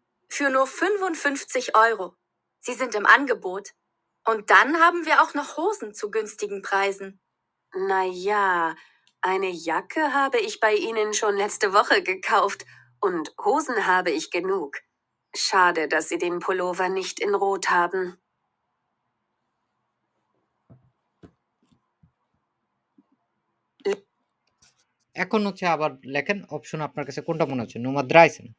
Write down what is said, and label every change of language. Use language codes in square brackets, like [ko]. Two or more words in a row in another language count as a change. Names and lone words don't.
[de] Für nur 55 €. Sie sind im Angebot. Und dann haben wir auch noch Hosen zu günstigen Preisen. Na ja, eine Jacke habe ich bei Ihnen schon letzte Woche gekauft und Hosen habe ich genug. Schade, dass Sie den Pullover nicht in rot haben. [bn] এখন হচ্ছে আবার লেখেন অপশন আপনার কাছে কোনটা মনে হচ্ছে, [de] Nummer dreizehn.